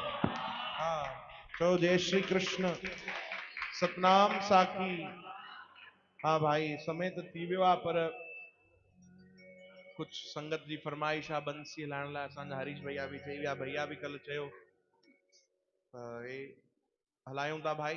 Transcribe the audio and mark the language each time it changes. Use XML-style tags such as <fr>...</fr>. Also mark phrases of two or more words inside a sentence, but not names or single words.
<sd>हाँ तो जय श्री कृष्ण सतनाम साखी। हाँ भाई समय तो थी वियो आहे पर कुछ संगत जी फरमाइश आहे बंसी हलाइण लाइ। असांजा हरीश भैया भी चई विया, भैया भी कल चयो त हे हलायूं था भाई।</sd>